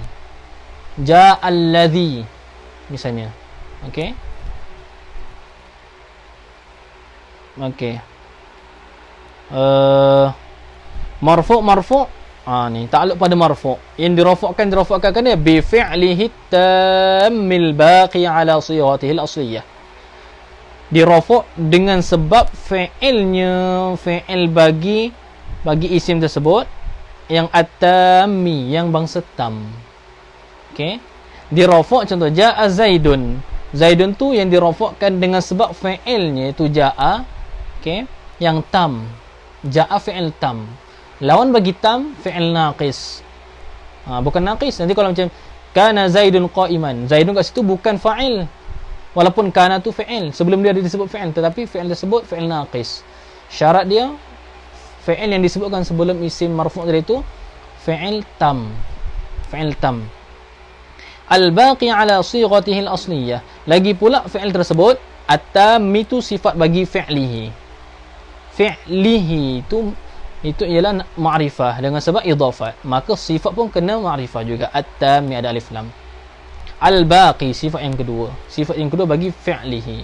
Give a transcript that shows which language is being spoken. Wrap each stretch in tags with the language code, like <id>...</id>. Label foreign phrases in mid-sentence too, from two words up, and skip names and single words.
<ar>Jaa alladhi</ar> <ms>misalnya. Okey. Okey. Marfu' ni takluk pada marfu'. Yang dirafakkan kan dia</ms> <ar>bi fi'lihi tammil baqi ala sighatihi al-asliyah.</ar> <ms>Dirafa' dengan sebab fi'ilnya, fi'il bagi isim tersebut yang at-tammi, yang bangsa tam. Okey. Dirafa' contoh</ms> <ar>jaa zaidun.</ar> <ms>Zaidun tu yang dirafakkan dengan sebab fi'ilnya itu jaa, okey, yang tam.</ms> <ar>Jaa fi'il tam.</ar> <ms>Lawan bagi</ms> <ar>tam fi'il naqis.</ar> <ms>Bukan naqis. Nanti kalau macam</ms> <ar>kana zaidun qa'iman,</ar> <ms>zaidun kat situ bukan fa'il. Walaupun kana tu fi'il, sebelum dia disebut fi'il, tetapi fi'il tersebut</ms> <ar>fi'il naqis.</ar> <ms>Syarat dia fi'il yang disebutkan sebelum isim marfu' tadi itu</ms> <ar>fi'il tam. Fi'il tam. Al-baqi ala sighatihi al-asliyah.</ar> <ms>Lagi pula fi'il tersebut at-tam itu sifat bagi fi'lihi. Fi'lihi itu ialah ma'rifah dengan sebab idafat, maka sifat pun kena ma'rifah juga. At-tam ada alif lam. Al-baqi sifat yang kedua. Sifat yang kedua bagi fi'lihi.</ms>